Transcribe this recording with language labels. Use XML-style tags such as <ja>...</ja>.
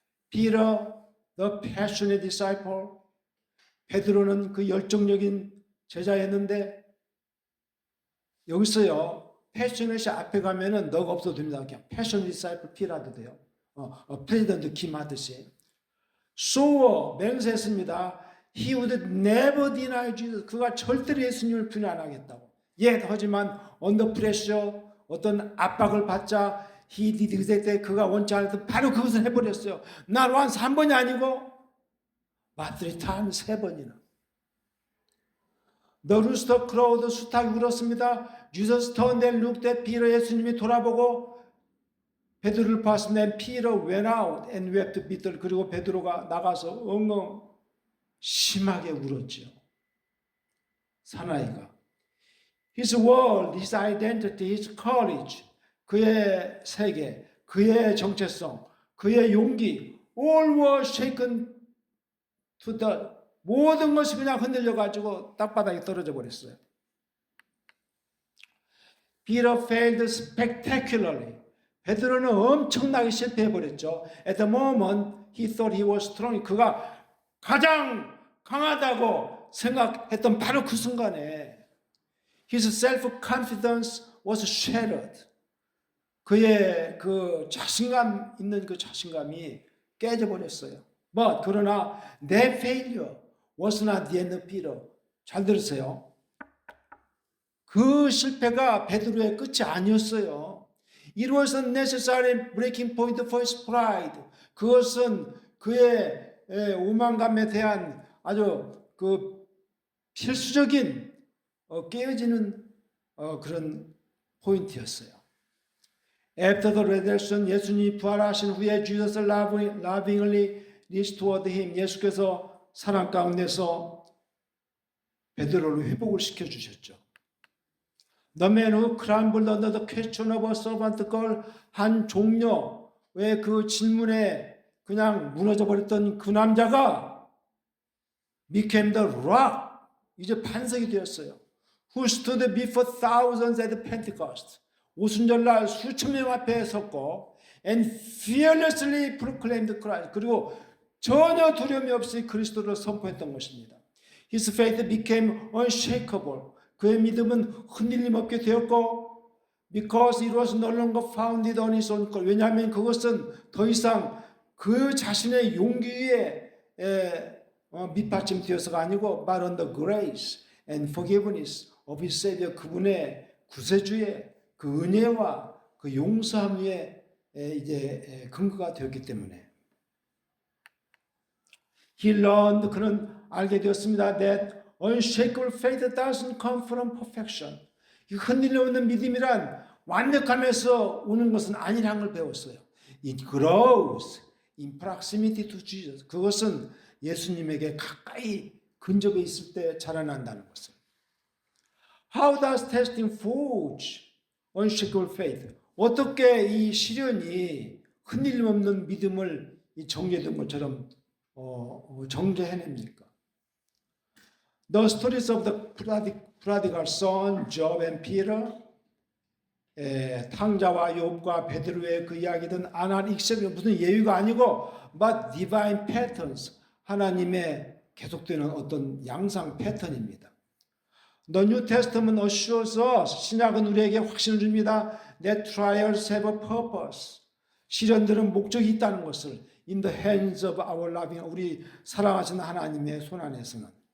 <en>Peter, the passionate disciple.</en> <ko>베드로는 그 열정적인 제자였는데, 여기서요, 패셔넷이 앞에 가면은 너가 없어도 됩니다. 그냥 passionate disciple P라도 돼요. 프레지던트 김 하듯이. So 맹세했습니다.</ko> <en>He would never deny Jesus.</en> <ko>그가 절대로 예수님을 부인 안 하겠다고. 하지만</ko> <en>under pressure,</en> <ko>어떤 압박을 받자</ko> <en>he did exactly,</en> <ko>그가 원치 않았던 바로 그것을 해버렸어요.</ko> <en>Not once,</en> <ko>한 번이 아니고</ko> <en>but 3 times,</en> <ko>3번이나.</ko> <en>The rooster crowed,</en> <ko>수탉이 울었습니다.</ko> <en>Jesus turned and looked at Peter.</en> <ko>예수님이 돌아보고 베드로를 봤습니다.</ko> <en>Peter went out and wept bitterly.</en> <ko>그리고 베드로가 나가서 엉엉 심하게 울었지요. 사나이가.</ko> <en>His world, his identity, his courage,</en> <ko>그의 세계, 그의 정체성, 그의 용기,</ko> <en>all were shaken to the,</en> <ko>모든 것이 그냥 흔들려가지고 땅바닥에 떨어져 버렸어요.</ko> <en>Peter failed spectacularly.</en> <ko>베드로는 엄청나게 실패해버렸죠.</ko> <en>At the moment, he thought he was strong.</en> <ko>그가 가장 강하다고 생각했던 바로 그 순간에</ko> <en>his self-confidence was shattered.</en> <ko>그의 그 자신감 있는 그 자신감이 깨져버렸어요.</ko> <en>But</en> <ko>그러나</ko> <en>their failure was not the end of Peter.</en> <ko>잘 들으세요. 그 실패가 베드로의 끝이 아니었어요.</ko> <en>It was a necessary breaking point for his pride.</en> <ko>그것은 그의 오만감에 대한 아주 그 필수적인 깨어지는 그런 포인트였어요.</ko> <en>After the resurrection,</en> <ko>예수님이 부활하신 후에</ko> <en>Jesus lovingly restored him.</en> <ko>예수께서 사랑 가운데서 베드로를 회복을 시켜주셨죠.</ko> <en>The man who crumbled under the question of a servant girl,</en> <ko>한 종료의 그 질문에 그냥 무너져 버렸던 그 남자가</ko> <en>became the rock,</en> <ko>이제 반석이 되었어요.</ko> <en>Who stood before thousands at Pentecost,</en> <ko>오순절날 수천 명 앞에 섰고</ko> <en>and fearlessly proclaimed Christ,</en> <ko>그리고 전혀 두려움이 없이 그리스도를 선포했던 것입니다.</ko> <en>His faith became unshakable.</en> <ko>그의 믿음은 흔들림 없게 되었고</ko> <en>because it was no longer founded on his own.</en> <ko>왜냐하면 그것은 더 이상 그 자신의 용기에 밑받침되어서가 아니고</ko> <en>but on the grace and forgiveness of his Savior.</en> <ko>그분의 구세주의 그 은혜와 그 용서함 위에 이제 근거가 되었기 때문에</ko> <en>he learned,</en> <ko>그는 알게 되었습니다.</ko> <en>that unshakable faith doesn't come from perfection.</en> <ko>이 흔들림 없는 믿음이란 완벽함에서 오는 것은 아니라는 걸 배웠어요.</ko> <en>It grows in proximity to Jesus.</en> <ko>그것은 예수님에게 가까이 근접해 있을 때 자라난다는 것을.</ko> <en>How does testing forge unshakable faith?</en> <ko>어떻게 이 시련이 흔들림 없는 믿음을 이 정제된 것처럼 정제해냅니까?</ko> <en>The stories of the prodigal son, Job and Peter,</en> <ko>탕자와 욥과 베드로의 그 이야기든 안한 익셉이 무슨 예유가 아니고</ko> <en>but divine patterns,</en> <ko>하나님의 계속되는 어떤 양상 패턴입니다.</ko> <en>The New Testament assures us,</en> <ko>신약은 우리에게 확신을 줍니다.</ko> <en>That trials have a purpose.</en> <ko>시련들은 목적이 있다는 것을</ko> <en>in the hands of our loving,</en> <ko>우리 사랑하시는 하나님의 손 안에서는.</ko>